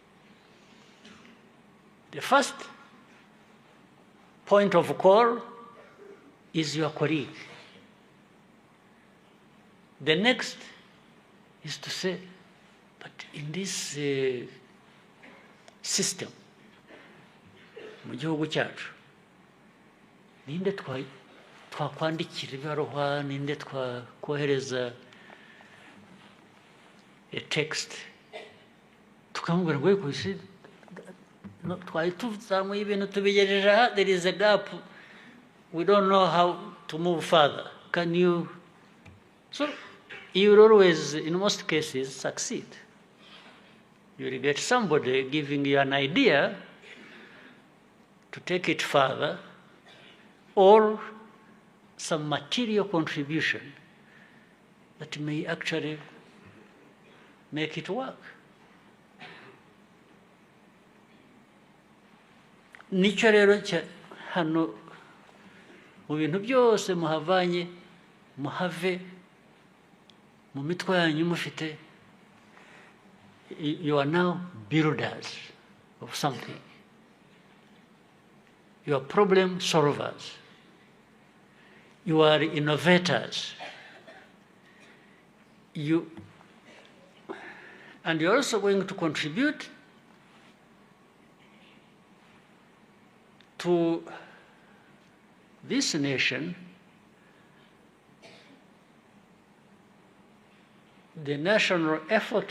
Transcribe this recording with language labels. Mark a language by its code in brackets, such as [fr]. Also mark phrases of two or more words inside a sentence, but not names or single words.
[en] The first point of call is your colleague. The next is to say, but in this system, [rw] mu gihugu cyacu, ninde twakwandikira ibaruwa, ninde twakohereza [en] a text [rw] tukamubwira ngo twari tuzamuye ibintu tubigejeje aha, [en] there is a gap, we don't know how to move further. Can you? So you will always, in most cases, succeed. You will get somebody giving you an idea to take it further, or some material contribution that may actually make it work. [rw] Nicyo rero hano mu bintu byose muhavanye, muhave mu mitwe yanyu mufite, [en] you are now builders of something. You are problem solvers. You are innovators. And you're also going to contribute to this nation, the national effort.